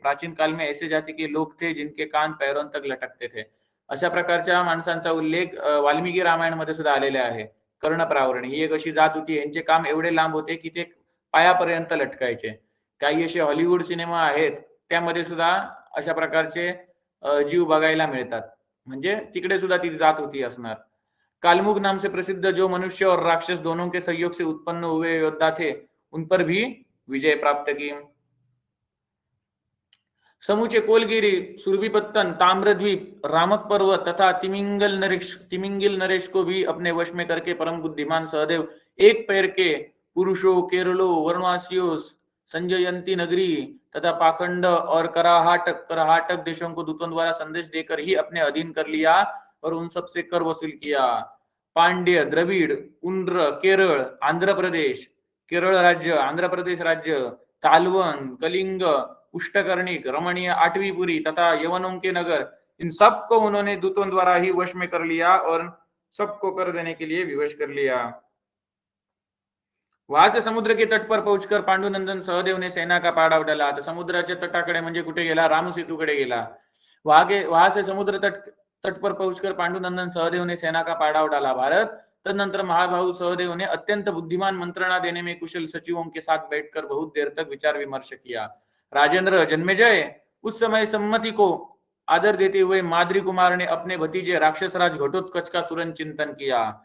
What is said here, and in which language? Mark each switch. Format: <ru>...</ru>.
<hi>प्राचीन काल में ऐसे जाति के लोग थे जिनके कान पैरों तक लटकते थे।</hi> <mr>अशा प्रकारच्या माणसांचा उल्लेख वाल्मिकी रामायणामध्ये सुद्धा आलेला आहे। कर्णप्रावरण ही एक अशी जात होती, यांचे काम एवढे लांब होते की ते पायापर्यंत लटकायचे। काही असे हॉलिवूड सिनेमा आहेत त्यामध्ये सुद्धा अशा प्रकारचे जीव बघायला मिळतात, म्हणजे तिकडे सुद्धा ती जात होती असणार।</mr> <hi>कालमुग नाम से प्रसिद्ध जो मनुष्य और राक्षस दोनों के सहयोग से उत्पन्न हुए योद्धा थे, उन पर भी विजय प्राप्त की। समूचे कोलगिरी, सुरभिपत्तन, ताम्रद्वीप, रामक पर्वत तथा तिमिंगिल नरेश को भी अपने वश में करके परम बुद्धिमान सहदेव एक पैर के पुरुषों, केरलों, वनवासियों, संजयंती नगरी तथा पाखंड और कराहटक देशों को दूतों द्वारा संदेश देकर ही अपने अधीन कर लिया और उन सबसे कर वसूल किया। पांड्य, द्रविड़, उंड्र, केरल, आंध्र प्रदेश, केरल राज्य, आंध्र प्रदेश राज्य, तालवन, कलिंग, पुष्टकर्णिक, रमणीय आठवीपुरी तथा यवनों के नगर, इन सबको उन्होंने दूतों द्वारा ही वश में कर लिया और सबको कर देने के लिए विवश कर लिया। वहां से समुद्र के तट पर पहुंचकर पांडुनंदन सहदेव ने सेना का पाडाव डाला।</hi> <mr>तर समुद्राच्या तटाकडे म्हणजे कुठे गेला, रामसेतूकडे गेला।</mr> <hi>वहां से समुद्र तट पर पहुंचकर पांडुनंदन सहदेव ने सेना का पाडाव डाला भारत। तदनंतर महाबाहु सहदेव ने अत्यंत बुद्धिमान मंत्रणा देने में कुशल सचिवों के साथ बैठकर बहुत देर तक विचार विमर्श किया। राजेंद्र, जन्मेजय, उस समय सम्मति को आदर देते हुए माद्री कुमार ने अपने भतीजे राक्षसराज घटोत्कच का तुरंत चिंतन किया।</hi>